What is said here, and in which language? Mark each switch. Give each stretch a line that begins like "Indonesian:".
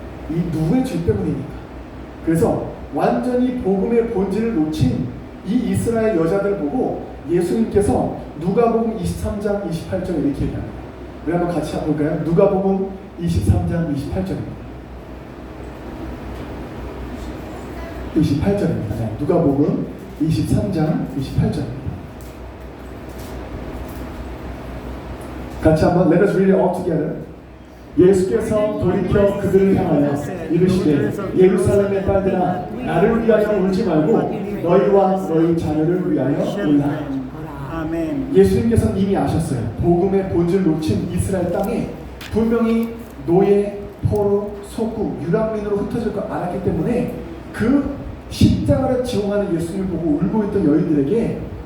Korean: 이 누구의 죄 때문이니까. 그래서 완전히 복음의 본질을 놓친 이 이스라엘 여자들 보고 예수님께서 누가복음 23장 28절 이렇게 얘기합니다. 우리 한번 같이 볼까요? 누가복음 23장 28절입니다. 28절입니다. 네, 누가복음 23장 28절입니다. 같이 한번
English: Let us read it all together.
Korean: 예수께서 돌이켜 그들을 향하여 이르시되 예루살렘의 딸들아, 나를 위하여 울지 말고 너희와 너희 자녀를 위하여 울라. 예수님께서는 이미 아셨어요. 복음의 본질을 놓친 이스라엘 땅에 분명히 노예, 포로, 속국, 유랑민으로 흩어질 걸 알았기 때문에 그 십자가를 지원하는 예수님을 보고 울고 있던 여인들에게